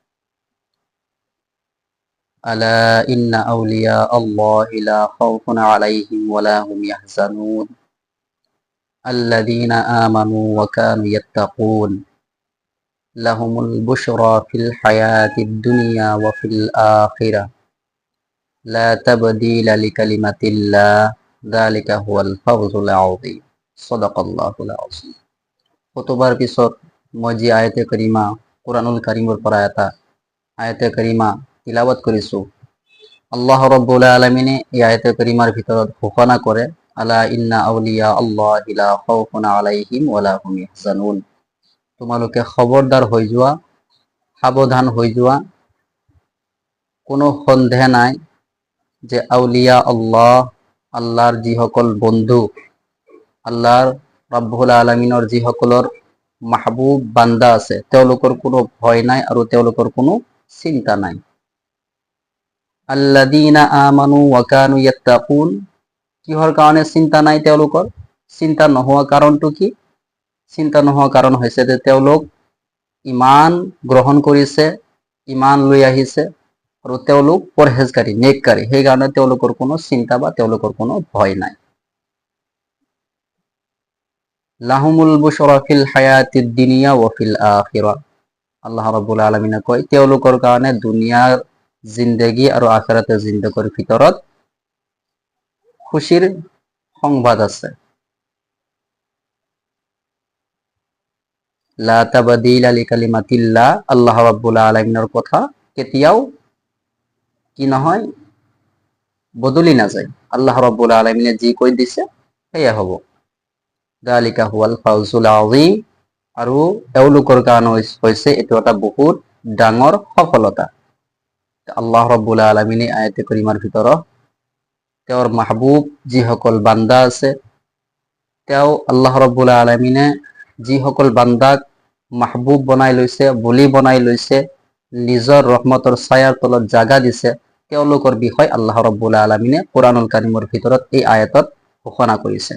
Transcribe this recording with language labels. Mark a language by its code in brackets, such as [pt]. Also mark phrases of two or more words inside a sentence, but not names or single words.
[ar] ألا إن أولياء الله لا خوف عليهم ولا هم يحزنون الذين آمنوا وكانوا يتقون لهم البشرى في الحياة الدنيا وفي الآخرة لا تبديل لكلمات الله ذلك هو الفوز العظيم. صدق الله العظيم. [as] খুতবার পিছত মই যি আয়াতে কাৰিমা কুৰাণুল কাৰিমৰ পৰা এটা আয়াতে কাৰিমা তিলাৱত কৰিছো, আল্লাহ ৰাব্বুল আলামিনে এই আয়াতে কাৰিমাৰ ভিতৰত ঘোষণা কৰে, [ar] ألا إن أولياء الله لا خوف عليهم ولا هم يحزنون. [as] তোমালোকে খবৰদাৰ হৈ যোৱা, সাৱধান হৈ যোৱা, কোনো সন্দেহ নাই যে [ar] أولياء الله, [as] আল্লাহৰ যিসকল বন্ধু, আল্লাহৰ ৰাব্বুল আলামিনৰ যিসকলৰ মাহবুব বান্দা আছে, তেওঁলোকৰ কোনো ভয় নাই আৰু তেওঁলোকৰ কোনো চিন্তা নাই। [ar] الذين آمنوا وكانوا يتقون. [as] কিহৰ কাৰণে চিন্তা নাই তেওঁলোকৰ? চিন্তা নোহোৱা কাৰণটো কি? চিন্তা নোহোৱা কাৰণ হৈছে যে তেওঁলোক ইমান গ্ৰহণ কৰিছে, ইমান লৈ আহিছে আৰু তেওঁলোক পৰহেজগাৰী, নেককাৰী, সেইকাৰণে তেওঁলোকৰ কোনো চিন্তা বা তেওঁলোকৰ কোনো ভয় নাই। [ar] لهم البشرى في الحياة الدنيا وفي الآخرة. [as] আল্লাহ রাব্বুল আলামিনে কয়, তেওঁলোকৰ কাৰণে দুনিয়াৰ জিন্দগী আৰু আখিৰাতৰ জিন্দগীৰ ভিতৰত খুশিৰ সংবাদ আছে। [ar] لا تبديل لكلمات الله. [as] আল্লাহ রাব্বুল আলামিনৰ কথা কেতিয়াও কি নহয়, বদলি নাযায়। আল্লাহ রাব্বুল আলামিনে যি কৈ দিছে সেয়া হ'ব। [ar] ذلك هو الفوز العظيم. [as] আৰু এওঁলোকৰ কাৰণে হৈছে এইটো এটা বহুত ডাঙৰ সফলতা। আল্লাহ ৰাব্বুল আলামিনে আয়াতে কাৰিমাৰ ভিতৰত তেওঁৰ মাহবুব যিসকল বান্দা আছে, তেওঁ আল্লাহ ৰাব্বুল আলামিনে যিসকল বান্দাক মাহবুব বনাই লৈছে, বলি বনাই লৈছে, নিজৰ ৰহমতৰ ছায়াৰ তলত জাগা দিছে, তেওঁলোকৰ বিষয় আল্লাহ ৰাব্বুল আলামিনে কুৰাণুল কাৰিমৰ ভিতৰত এই আয়াতত ঘোষণা কৰিছে।